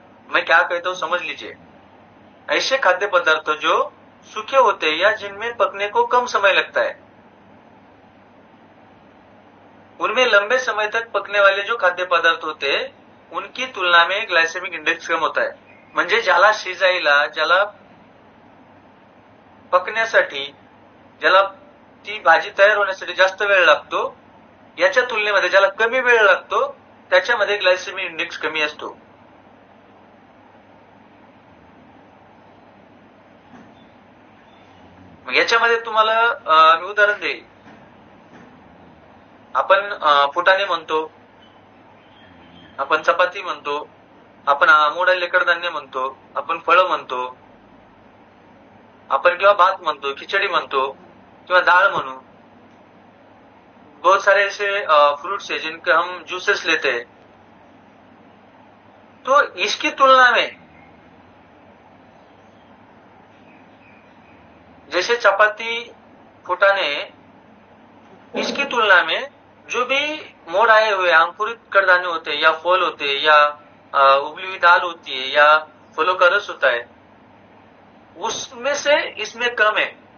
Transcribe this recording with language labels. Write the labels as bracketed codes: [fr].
[hi] मैं क्या कहता हूं समझ लीजिए। ऐसे खाद्य पदार्थ जो सूखे होते हैं या जिनमें पकने को कम समय लगता है, उनमें लंबे समय तक पकने वाले जो खाद्य पदार्थ होते हैं उनकी तुलना में ग्लाइसेमिक इंडेक्स कम होता है। [mr] म्हणजे ज्याला शिजायला, ज्याला पकण्यासाठी, ज्याला ती भाजी तयार होण्यासाठी जास्त वेळ लागतो, याच्या तुलनेमध्ये ज्याला कमी वेळ लागतो त्याच्यामध्ये ग्लाइसेमिक इंडेक्स कमी असतो। याच्यामध्ये तुम्हाला मी उदाहरण देईल। आपण फुटाणे म्हणतो, आपण चपाती म्हणतो, आपण मोडालेले कडधान्य म्हणतो, आपण फळं म्हणतो, आपण किंवा भात म्हणतो, खिचडी म्हणतो किंवा दाल म्हणू। [hi] बहुत सारे ऐसे फ्रूट्स है जिनके हम जूसेस लेते हैं। तो इसकी तुलना में जैसे चपाती, फुटाने, इसकी तुलना में जो भी मोड़ आए हुए अंकुरित कडधान्य होते हैं या फल होते हैं या उबली हुई दाल होती है या फलों का रस होता है, उसमें से इसमें कम है।